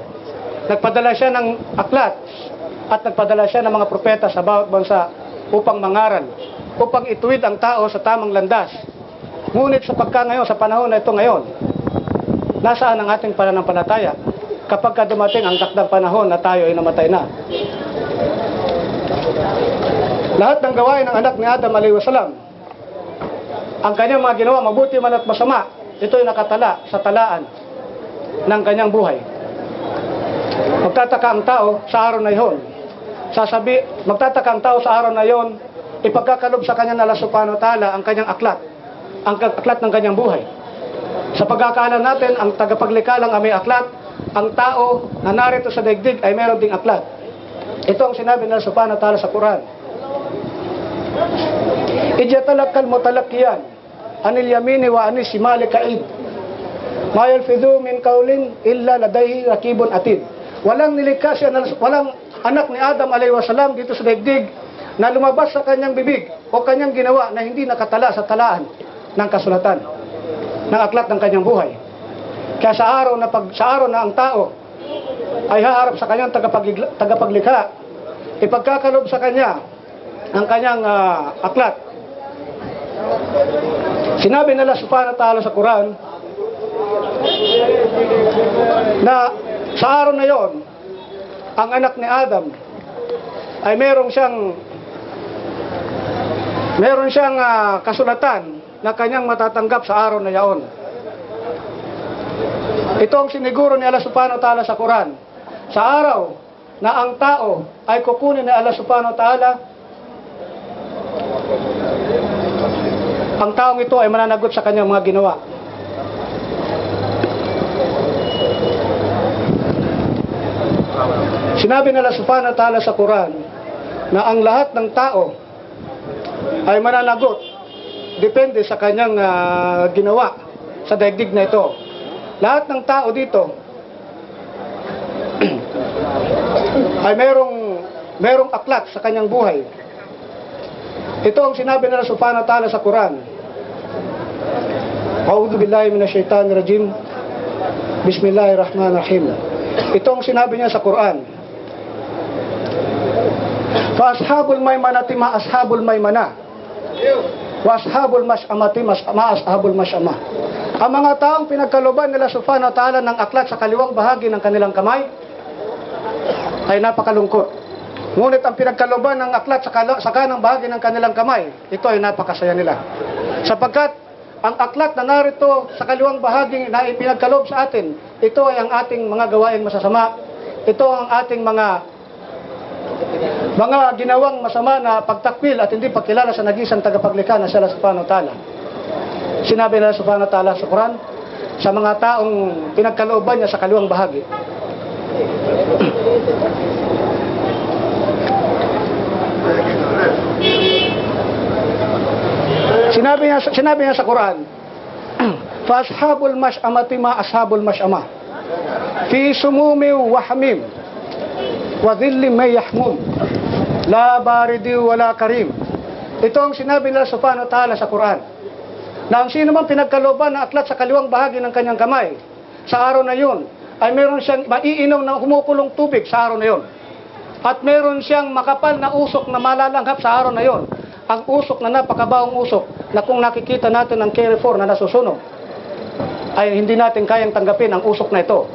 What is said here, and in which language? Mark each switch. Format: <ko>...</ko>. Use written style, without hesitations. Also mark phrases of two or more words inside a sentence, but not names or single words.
<tl>Nagpadala siya ng aklat at nagpadala siya ng mga propeta sa bawat bansa upang mangaral, upang ituwid ang tao sa tamang landas. Ngunit sa ngayon, sa panahon na ito ngayon, nasaan ang ating pananampalataya kapag ka dumating ang takdang panahon na tayo ay namatay na? Lahat ng gawain ng anak ni Adam</tl> <ar>عليه السلام,</ar> <tl>ang kanyang mga ginawa, mabuti man at masama, ito'y nakatala sa talaan ng kanyang buhay. Magtataka ang tao sa araw na iyon. Magtataka ang tao sa araw na iyon, ipagkakalob sa kanya na Allah</tl> <ar>سبحانه وتعالى</ar> <tl>ang kanyang aklat, ang aklat ng kanyang buhay. Sa pagkakaalam natin, ang tagapaglikha lang ay may aklat, ang tao na narito sa daigdig ay meron ding aklat. Ito ang sinabi ng Allah subhanahu wa ta'ala sa Quran.</tl> <ar>إذ يتلقى المتلقيان عن اليمين وعن الشمال قعيد. ما يلفظ من قول إلا لديه رقيب عتيد.</ar> <tl>Walang nilikha siya, walang anak ni Adam</tl> <ar>عليه السلام</ar> <tl>dito sa daigdig na lumabas sa kanyang bibig o kanyang ginawa na hindi nakatala sa talaan ng kasulatan ng aklat ng kanyang buhay. Kaya sa araw na ang tao ay haharap sa kanyang tagapaglikha, ipagkakalob sa kanya ang kanyang aklat. Sinabi nila</tl> <ar>سبحانه وتعالى</ar> <tl>sa Quran na sa araw na yon, ang anak ni Adam ay meron siyang kasulatan na kanyang matatanggap sa araw na yaon. Ito ang siniguro ni Allah</tl> <ar>سبحانه وتعالى</ar> <tl>sa Quran. Sa araw na ang tao ay kukunin ni Allah</tl> <ar>سبحانه وتعالى</ar> <tl>ang taong ito ay mananagot sa kanyang mga ginawa. Sinabi nila</tl> <ar>سبحانه وتعالى</ar> <tl>sa Quran na ang lahat ng tao ay mananagot depende sa kanyang ginawa sa daigdig na ito. Lahat ng tao dito ay merong aklat sa kanyang buhay. Ito ang sinabi nila</tl> <ar>سبحانه وتعالى</ar> <tl>sa Quran.</tl> <ar>أعوذ بالله من الشيطان الرجيم. بسم الله الرحمن الرحيم.</ar> <tl>Ito ang sinabi niya sa Quran.</tl> <ar>فأصحاب الميمنة ما أصحاب الميمنة. وأصحاب المشأمة ما أصحاب المشأمة.</ar> <tl>Ang mga taong pinagkaloban nila</tl> <ar>سبحانه وتعالى</ar> <tl>ng aklat sa kaliwang bahagi ng kanilang kamay ay napakalungkot. Ngunit ang pinagkaloban ng aklat sa kanang bahagi ng kanilang kamay, ito ay napakasaya nila. Sapagkat ang aklat na narito sa kaliwang bahagi na ipinagkalob sa atin, ito ay ang ating mga gawain masasama. Ito ang ating mga ginawang masama na pagtakwil at hindi pagkilala sa nag-iisang tagapaglikha na sila</tl> <ar>سبحانه وتعالى.</ar> <tl>Sinabi nila</tl> <ar>سبحانه وتعالى</ar> <tl>sa Quran sa mga taong pinagkalooban niya sa kaliwang bahagi. Sinabi niya sa Quran,</tl> <ar>فأصحاب المشأمة ما أصحاب المشأمة في سموم وحميم وظل من يحموم لا بارد ولا كريم.</ar> <tl>Ito ang sinabi nila</tl> <ar>سبحانه وتعالى</ar> <tl>sa Quran, na ang sino man pinagkaloban ng aklat sa kaliwang bahagi ng kanyang kamay sa araw na yun ay meron siyang maiinom ng kumukulong tubig sa araw na yun, at meron siyang makapal na usok na malalanghap sa araw na yun. Ang usok na napakabaong usok na kung nakikita natin ang Carrefour na nasusunog ay hindi natin kayang tanggapin ang usok na ito.</tl>